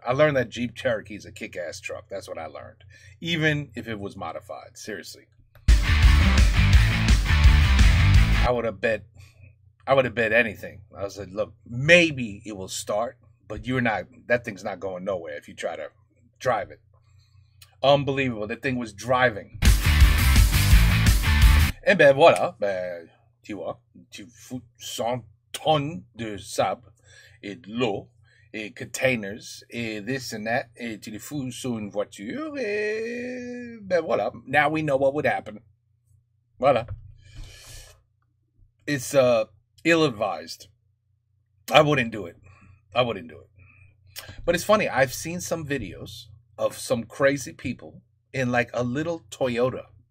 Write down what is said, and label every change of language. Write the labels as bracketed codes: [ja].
[en] I learned that Jeep Cherokee is a kick-ass truck. That's what I learned. Even if it was modified. Seriously. I would have bet anything. I was like, look, maybe it will start, but that thing's not going nowhere if you try to drive it. Unbelievable. That thing was driving. [fr] Et ben voilà, tu vois, tu fous 100 tonnes de sable et de l'eau et containers et [en] this and that [fr] et tu les fous sur une voiture et ben voilà. [en] Now we know what would happen. Voilà. It's ill-advised. I wouldn't do it. But it's funny. I've seen some videos of some crazy people in like a little Toyota.